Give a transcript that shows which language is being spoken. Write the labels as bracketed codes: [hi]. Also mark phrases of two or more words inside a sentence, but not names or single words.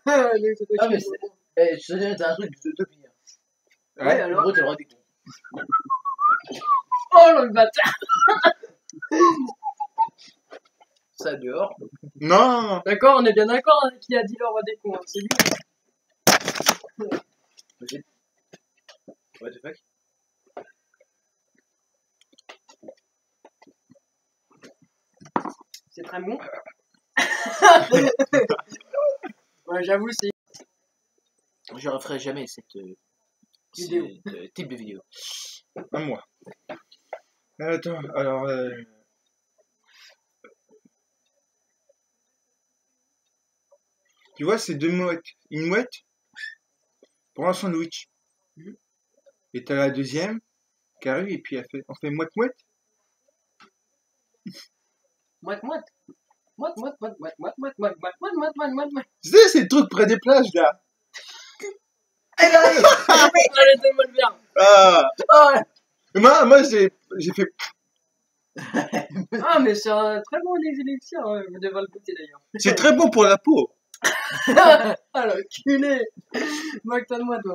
[fr] Ah, mais c'est. Eh, je te dis, t'as un truc d'utopie. Ouais, En alors. gros, t'as le droit des cons. Oh le bâtard. Ça dehors. Non. D'accord, on est bien d'accord hein, qui a dit le roi des cons. Hein. C'est lui. [en] What the fuck? [fr] C'est très bon. Ouais, j'avoue, c'est Je referai jamais cette Vidéo. type de vidéo. À moi. Attends, alors. Tu vois, c'est deux mouettes. Une mouette pour un sandwich. Mhm. Et t'as la deuxième qui arrive et puis on fait mouette-mouette. moite moite. Moite moite moite moite moite moite moite moite moite moite moite moite moite. Tu sais, c'est le truc près des plages là. Allez, donne-moi le verre. Ah. Ah, Moi j'ai fait. ah, mais c'est un très bon élixir. Hein. Vous devez le goûter d'ailleurs. C'est très bon pour la peau. Ah, l'enculé. Moque-toi, toi.